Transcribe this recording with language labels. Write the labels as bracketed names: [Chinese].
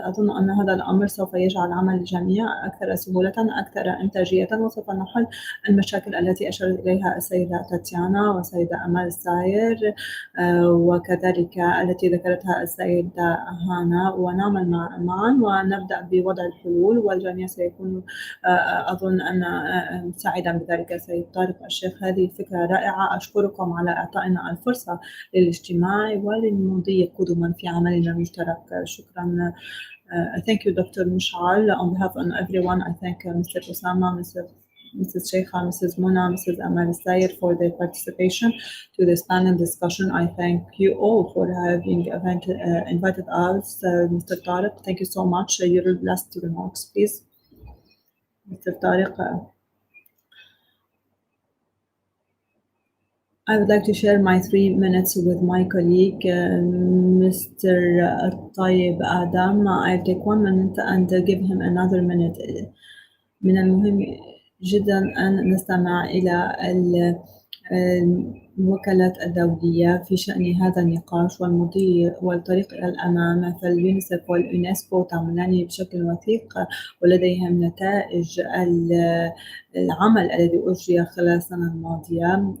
[Arabic] أظن أن هذا الأمر سوف يجعل عمل الجميع أكثر سهولة، أكثر إنتاجية، وسوف نحل المشاكل التي أشارت إليها السيدة تاتيانا والسيدة أمال الساير، وكذلك التي ذكرتها السيدة هانا، ونعمل معًا ونبدأ بوضع الحلول، والجميع سيكون أظن أن سعيدًا بذلك. سيد طارق الشيخ، هذه فكرة رائعة، أشكركم على إعطائنا الفرصة للاجتماع وللمضي قدمًا في عملنا المشترك. شكرًا. [English] Thank you, Dr. Mushal. On behalf of everyone, I thank Mr. Osama, Mrs. Sheikha, Mrs. Mona, Mrs. Amal Sayer for their participation to this panel discussion. I thank you all for having invited us. Mr. Tariq, thank you so much. Your last remarks, please. Mr. Tariq. I would like to share my 3 minutes with my colleague, Mr. Tayyib Adam. I'll take 1 minute and give him another minute. [Arabic] من المهم جدًا أن نستمع إلى الوكالات الدولية في شأن هذا النقاش والمضي والطريق إلى الأمام، فاليونيسف واليونسكو تعملان بشكل وثيق ولديهم نتائج العمل الذي أجري خلال السنة الماضية.